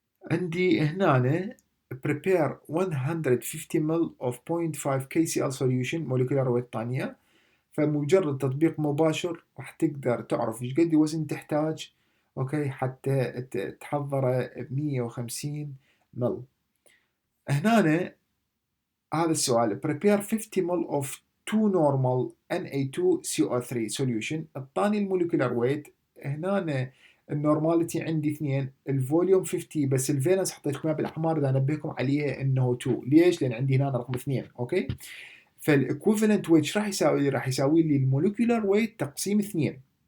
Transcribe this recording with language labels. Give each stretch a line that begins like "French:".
Arabic: عندي هنا
English: prepare 150 ml of 0.5 KCl solution molecular weight
Arabic: ثانية، فمجرد تطبيق مباشر راح تقدر تعرف ايش قد وزن تحتاج اوكي حتى تحضره ب 150 مل. هنا هذا السؤال
English: prepare 50 ml of 2 normal Na2CO3 solution.
Arabic: الثاني الموليكولار ويت هنا النورماليتي عندي 2، الفوليوم 50، بس الفالنس حطيت لكم بالاحمر اذا انبهكم عليه انه 2. ليش؟ لان عندي هنا رقم 2. اوكي فالايكوفالنت ويت راح يساوي راح يساوي لي الموليكولار ويت تقسيم 2.